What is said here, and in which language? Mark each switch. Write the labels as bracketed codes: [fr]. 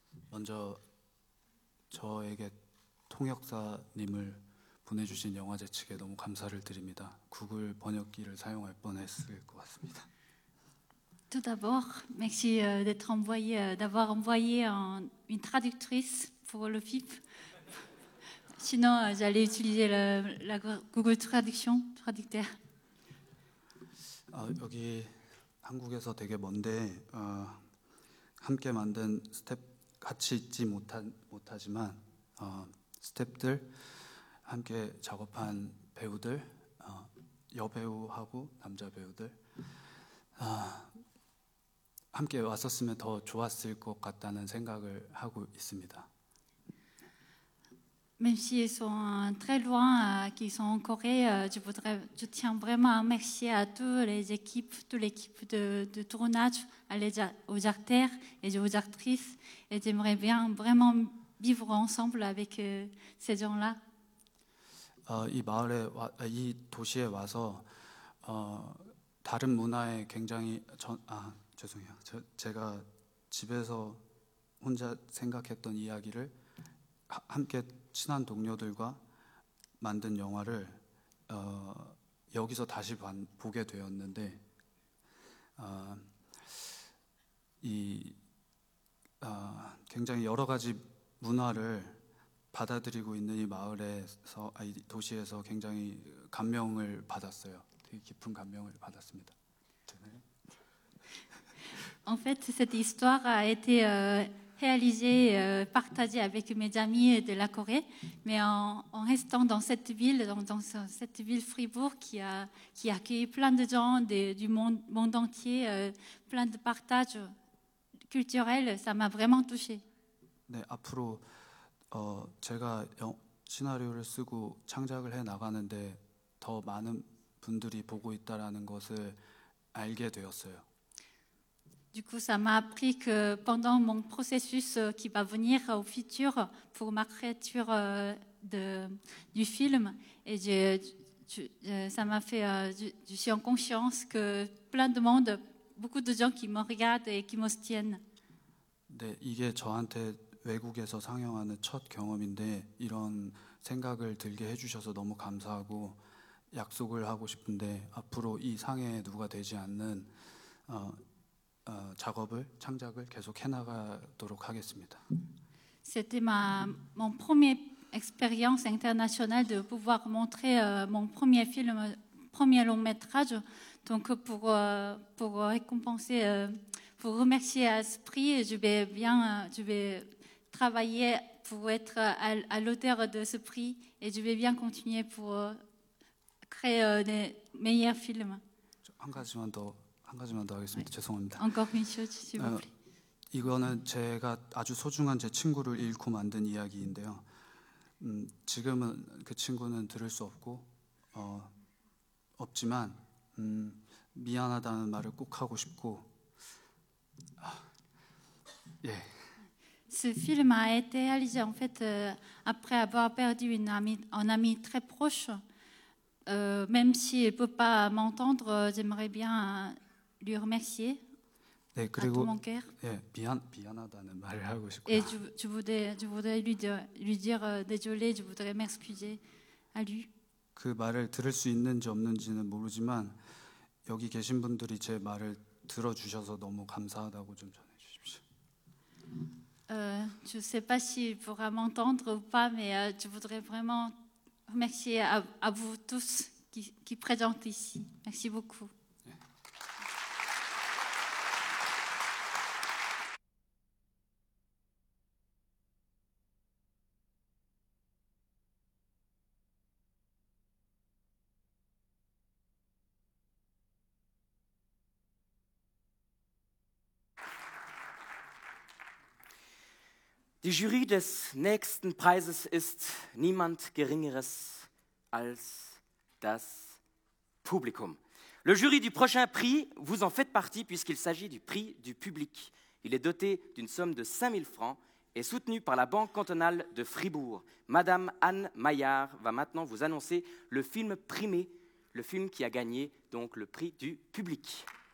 [ko] 먼저 저에게 통역사님을 보내주신 영화제 측에 너무 감사를 드립니다. 구글 번역기를 사용할 뻔했을 것 같습니다. [fr] Tout d'abord, merci d'avoir envoyé une traductrice pour le FIF. Sinon, j'allais utiliser la Google traducteur. [ko] 여기 한국에서 되게 먼데 함께 만든 스텝 같이 있지 못하지만 스텝들 함께 작업한 배우들 여배우하고 남자 배우들 함께 왔었으면 더 좋았을 것 같다는 생각을 하고 있습니다. [fr] Même s'ils sont très loin, qu'ils sont en Corée, je tiens vraiment à remercier à toute l'équipe de tournage, aux acteurs et aux actrices. Et j'aimerais bien vraiment vivre ensemble avec ces gens-là. [ko] 이 도시에 와서 다른 문화에 굉장히 죄송해요. 제가 집에서 혼자 생각했던 이야기를 함께 친한 동료들과 만든 영화를 여기서 다시 보게 되었는데 굉장히 여러 가지 문화를 받아들이고 있는 이 마을에서 이 도시에서 굉장히 감명을 받았어요. 되게 깊은 감명을 받았습니다. [fr] En fait, cette histoire a été réalisée, partagée avec mes amis de la Corée, mais en restant dans cette ville, dans cette ville Fribourg qui accueille plein de gens du monde entier, plein de partages culturels, ça m'a vraiment touchée. [ko] 네, 앞으로 제가 시나리오를 쓰고 창작을 해 나가는데 더 많은 분들이 보고 있다라는 것을 알게 되었어요. [fr] Du coup, ça m'a appris que pendant mon processus qui va venir au futur pour ma créature du film, et ça m'a fait, je suis en conscience que plein de monde, beaucoup de gens qui me regardent et qui me soutiennent. [ko] 네, 이게 저한테 외국에서 상영하는 첫 경험인데 이런 생각을 들게 해주셔서 너무 감사하고 약속을 하고 싶은데 앞으로 이 상에 누가 되지 않는 창작을 계속 해나가도록 하겠습니다. [fr] C'était mon première expérience internationale de pouvoir montrer mon premier film, premier long métrage. Donc pour récompenser, pour remercier à ce prix, je vais travailler pour être à l'auteur de ce prix et je vais bien continuer pour créer des meilleurs films. [ko] 한 가지만 더 하겠습니다. 죄송합니다. [fr] Encore une chose, s'il vous plaît. [ko] 이거는 제가 아주 소중한 제 친구를 잃고 만든 이야기인데요. 지금은 그 친구는 들을 수 없지만 미안하다는 말을 꼭 하고 싶고 예. [fr] Ce film a été réalisé en fait après avoir perdu un ami très proche. Même s'il ne peut pas m'entendre, j'aimerais bien lui remercier [ko] 네, [fr] à tout mon cœur. [ko] 예, 미안하다는 말을 하고 싶고요. [fr] Et je voudrais lui dire désolé, je voudrais m'excuser à lui. [ko] 그 말을 들을 수 있는지 없는지는 모르지만 여기 계신 분들이 제 말을 들어주셔서 너무 감사하다고 좀 전해주십시오. [fr] Je ne sais pas s'il pourra m'entendre ou pas, mais je voudrais vraiment remercier à vous tous qui présente ici. Merci beaucoup. [de] Die Jury des nächsten Preises ist niemand Geringeres als das Publikum. [fr] Le jury du prochain prix, vous en faites partie puisqu'il s'agit du prix du public. Il est doté d'une somme de 5 000 francs et soutenu par la Banque cantonale de Fribourg. Madame Anne Maillard va maintenant vous annoncer le film primé, le film qui a gagné donc le prix du public.